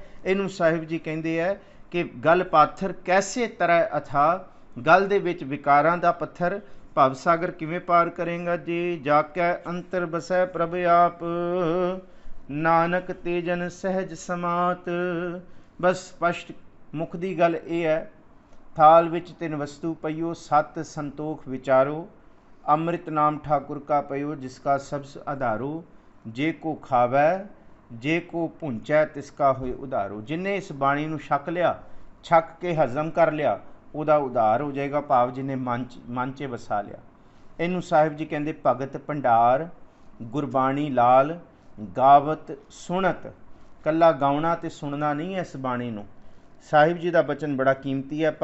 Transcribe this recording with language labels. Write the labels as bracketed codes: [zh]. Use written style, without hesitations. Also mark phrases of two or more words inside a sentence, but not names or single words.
[pa] ਇਹਨੂੰ ਸਾਹਿਬ ਜੀ ਕਹਿੰਦੇ ਹੈ ਕਿ ਗਲ ਪਾਥਰ ਕੈਸੇ ਤਰੈ ਅਥਾ, ਗਲ ਦੇ ਵਿੱਚ ਵਿਕਾਰਾਂ ਦਾ ਪੱਥਰ, ਭਵ ਸਾਗਰ ਕਿਵੇਂ ਪਾਰ ਕਰੇਗਾ ਜੀ? ਜਾ ਕੇ ਅੰਤਰ ਬਸੈ ਪ੍ਰਭ ਆਪ, ਨਾਨਕ ਤੇਜਨ ਸਹਿਜ ਸਮਾਤ। ਬਸ ਸਪਸ਼ਟ ਮੁੱਖ ਦੀ ਗੱਲ ਇਹ ਹੈ, ਥਾਲ ਵਿੱਚ ਤਿੰਨ ਵਸਤੂ ਪਈਓ, ਸਤ ਸੰਤੋਖ ਵਿਚਾਰੋ, ਅੰਮ੍ਰਿਤ ਨਾਮ ਠਾਕੁਰ ਕਾ ਪਯੋ ਜਿਸਕਾ ਸਬਸ ਆਧਾਰੋ, ਜੇ ਕੋ ਖਾਵੈ ਜੇ ਕੋ ਭੁੰਚੈ ਤਿਸਕਾ ਹੋਏ ਉਧਾਰੋ। ਜਿਨ੍ਹੇਂ ਇਸ ਬਾਣੀ ਨੂੰ ਛਕ ਲਿਆ, ਛਕ ਕੇ ਹਜ਼ਮ ਕਰ ਲਿਆ, ਉਹਦਾ ਉਧਾਰ ਹੋ ਜਾਏਗਾ, ਭਾਵ ਜਿਹਨੇ ਮਨ 'ਚ ਵਸਾ ਲਿਆ। ਇਹਨੂੰ ਸਾਹਿਬ ਜੀ ਕਹਿੰਦੇ ਭਗਤ ਭੰਡਾਰ ਗੁਰਬਾਣੀ ਲਾਲ, ਗਾਵਤ ਸੁਣਤ। ਕੱਲਾ ਗਾਉਣਾ ਤੇ ਸੁਣਨਾ ਨਹੀਂ ਹੈ ਇਸ ਬਾਣੀ ਨੂੰ। ਸਾਹਿਬ ਜੀ ਦਾ ਬਚਨ ਬੜਾ ਕੀਮਤੀ ਹੈ।